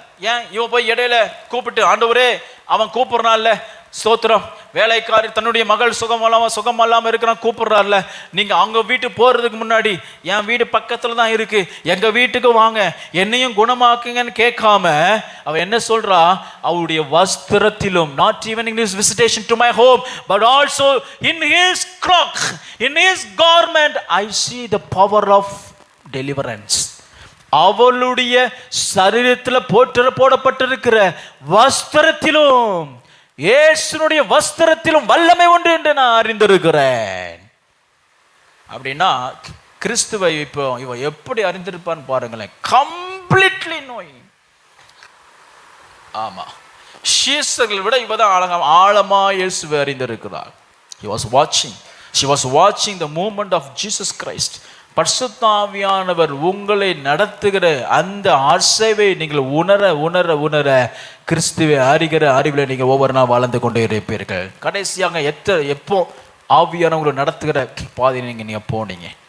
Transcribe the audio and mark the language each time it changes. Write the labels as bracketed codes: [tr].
[ta] ஏன் இவன் போய் இடையில கூப்பிட்டு, ஆண்டவரே அவன் கூப்பிடுறான்ல, ஸ்தோத்திரம், வேலைக்காரி தன்னுடைய மகள் சுகம் இல்லாமல் இருக்கிறான், கூப்பிடுறாருல, நீங்க அவங்க வீட்டுக்கு போறதுக்கு முன்னாடி என் வீடு பக்கத்துல தான் இருக்கு, எங்க வீட்டுக்கு வாங்க, என்னையும் குணமாக்குங்கன்னு கேட்காம அவ என்ன சொல்றா? அவருடைய வஸ்திரத்திலும், [en] not even in his visitation to my home but also in his cloak, in his garment I see the power of deliverance. [ta] அவளுடைய சரீரத்தில் போடப்பட்டிருக்கிற வஸ்திரத்திலும், இயேசுனுடைய வஸ்திரத்திலும் வல்லமை உண்டு என்று நான் அறிந்திருக்கிறேன். அப்படின்னா கிறிஸ்துவை இப்போ இவ எப்படி அறிந்திருப்பான்னு பாருங்களேன். [en] Completely knowing. [ta] ஆமா, சீசர்களை விட இவதான் ஆழமா இயேசுவை அறிந்திருக்கிறார். [en] She was watching the movement of Jesus Christ. [ta] பரிசுத்த ஆவியானவர் உங்களை நடத்துகிற அந்த அசைவை நீங்கள் உணர உணர உணர கிறிஸ்துவை அறிகிற அறிவில் நீங்கள் ஒவ்வொரு நாள் வாழ்ந்து கொண்டே இருப்பீர்கள். கடைசியாக எப்போ ஆவியானவங்களை நடத்துகிற பாதையை நீங்கள் போனீங்க?